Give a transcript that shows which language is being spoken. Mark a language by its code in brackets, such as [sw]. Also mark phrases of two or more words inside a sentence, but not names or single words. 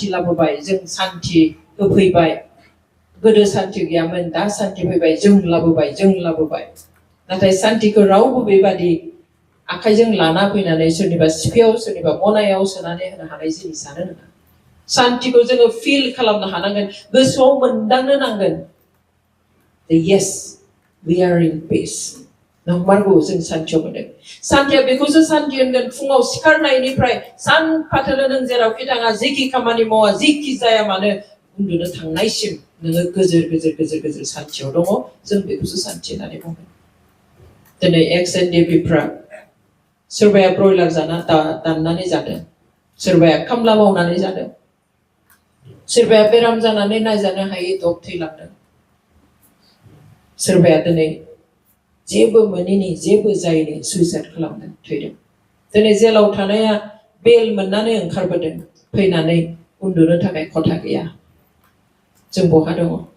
[brx] लाबोबाय जों शान्ति होफैबाय गोदो शान्ति गैयामोन दा शान्ति फैबाय जों लाबोबाय नाथाय शान्तिखौ रावबो बेबादि आखाइजों लाना फैनानै सोरनिबा सिफियाव सोरनिबा मनायाव सोनानै होनो हानाय जिनिसानो नङा शान्तिखौ जोङो फिल खालामनो हानांगोन गोसोआव मोनदांनो नांगोन [en] yes we are in peace [brx] नंमारगौ जों शान्तियाव मोनदों शान्तिया बेखौसो शान्ति होनगोन फुङाव सिखारनायनिफ्राय सानफाथोलो नों जेरावखि थाङा जिखि खामानि मावा जिखि जाया मानो उन्दुनो थांनायसिम नोङो गोजोर शान्तियाव दङ जों बेखौसो शान्ति होननानै बुङो दिनै एक्स एनडिएफबिफ्रा सोरबाया ब्रयलार जाना दाननानै जादों सोरबाया खामला मावनानै जादों सोरबाया बेराम जानानै नायजानो हायै दब थैलांदों सोरबाया दिनै जेबो मोनैनि जेबो जायैनि सुइसाइड खालामदों थैदों दिनै जेलाव थानाया बेल मोननानै ओंखारबोदों फैनानै उन्दुनो थाखाय खथा गैया जों बहा दङ